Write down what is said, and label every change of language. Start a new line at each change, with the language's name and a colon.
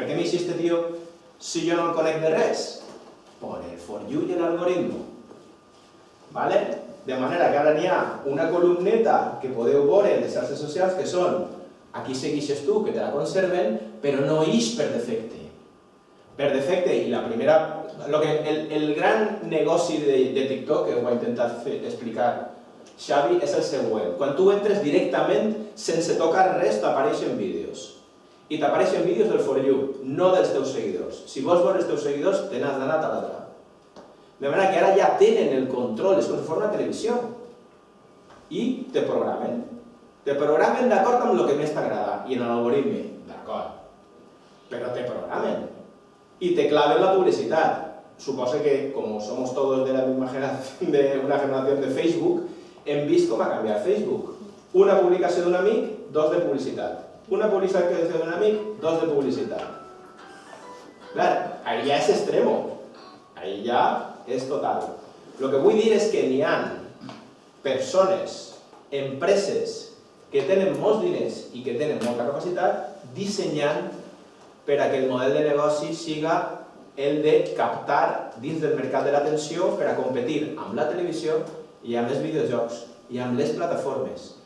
Spanish: ¿Por qué me hice este tío si yo no
Catalan: conec de res?
Spanish: Por el For You y el algoritmo. ¿Vale?
Catalan: De manera que ara n'hi ha una columneta que podeu veure en les xarxes socials que són aquí seguixes tu, que te la conserven, però no ix per defecte. Per defecte, i la primera... El gran negoci de TikTok, que ho va intentar explicar Xavi, és el següent. Quan tu entres directament, sense tocar res, t'apareixen vídeos. I t'apareixen vídeos del For You, no dels teus seguidors. Si vols veure els teus seguidors, te n'has d'anar a l'altre. De manera que ara ja tenen el control, és com si fos una televisió. I te programen. Te programen d'acord amb el que més t'agrada. I en l'algoritme, d'acord. Però te programen. I te claven la publicitat.
Spanish: Suposa que, como somos todos de la misma generación, de una generación de Facebook,
Catalan: hem vist com ha canviat Facebook. Una publicació d'un amic, 2 de publicitat. Una publicació d'un amic, 2 de publicitat. Clar, ahí ja és extremo. Ahí ja és total. Lo que vull dir és que n'hi ha persones, empreses, que tenen molts diners i que tenen molta capacitat, dissenyant per a que el model de negoci siga el de captar dins del mercat de l'atenció per a competir amb la televisió i amb els videojocs i amb les plataformes.